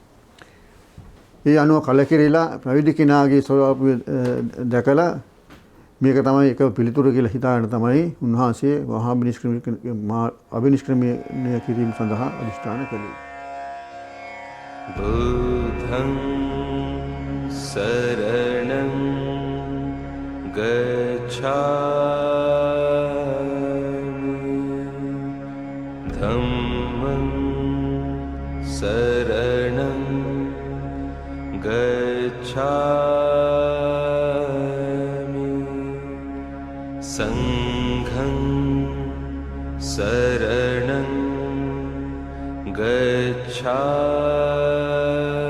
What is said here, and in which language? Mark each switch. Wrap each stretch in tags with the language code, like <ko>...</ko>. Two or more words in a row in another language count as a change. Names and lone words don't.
<si>ඒ අනුව කලකිරීලා පැවිදි කෙනාගේ ස්වභාවය දැකලා මේක තමයි එක පිළිතුර කියලා හිතාගෙන තමයි උන්වහන්සේ වහා අභිනිෂ්ක්‍රමණය කිරීම සඳහා අධිෂ්ඨාන කළේ.</si> <pi>බුද්ධං සරණං ගච්ඡාමි ධම්මං සරණං ගච්ඡාමි සංඝං සරණං ගච්ඡාමි</pi>